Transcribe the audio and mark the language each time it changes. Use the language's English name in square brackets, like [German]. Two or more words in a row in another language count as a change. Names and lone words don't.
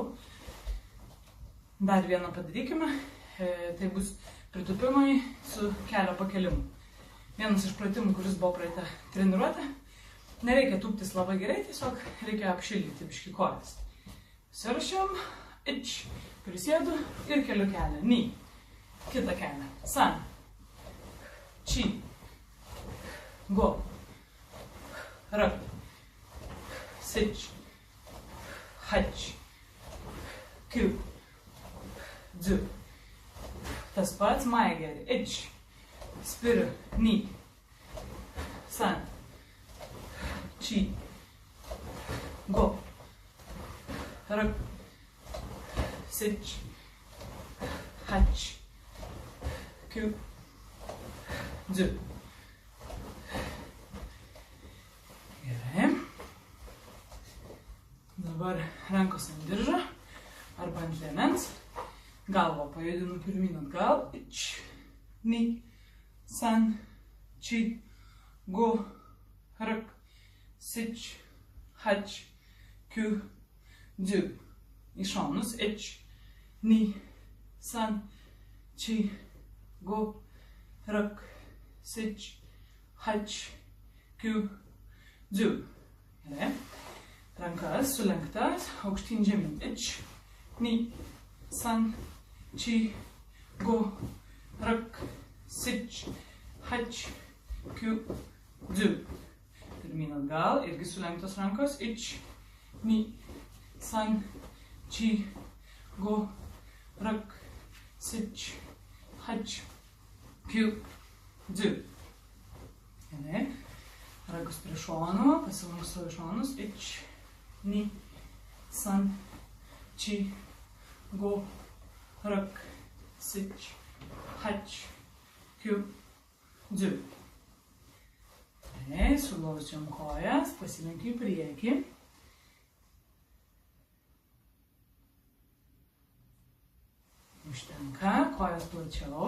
[Lithuanian] Dar vieną padarykime, tai bus pritūpimai su kelio pakelimu. Vienas iš pratimų, kuris buvo praeitą treniruotę. Nereikia tūptis labai gerai, tiesiog reikia apšildyti biškį kojas. Sirašiam, prisėdu ir keliu kelią. Ni, kitą kelią. [Japanese] San, chi, go, rak, sich, hach, kiu. [Lithuanian] Dzu. Tas pats maigeri. [Japanese] Ich. Spiriu. Ni. San. Chi. Go. Rak. Sich. Hach. Kiu. [Lithuanian] Dzu. Gerai. Dabar rankos ant diržo arba ant liemens. Galvą pajudinu pirmyn atgal. [Japanese] Ich, ni, san, chi, go, rak, sich, hach, kiu, dzu. [Lithuanian] Į šonus. [Japanese] Ich, ni, san, chi, go, rak, sich, hach, kiu, dzu. [Lithuanian] Gerai. Rankas sulenktas, aukštyn žemyn. [Japanese] Ich, ni, san, chi, go, rak, sich, hach, kiu, dzu. [Lithuanian] Pirmyn atgal, irgi sulenktos rankos. [Japanese] Ich, ni, san, chi, go, rak, sich, hach, kiu, dzu. [Lithuanian] Gerai. Ragus prie šonų, pasilankstuoju šonus. [Japanese] Ich, ni, san, chi, go, rak, sich, hach, kiu, dzu. [Lithuanian] Sulaužiam kojas, pasilenkiu į priekį. Užtenka, kojas plačiau.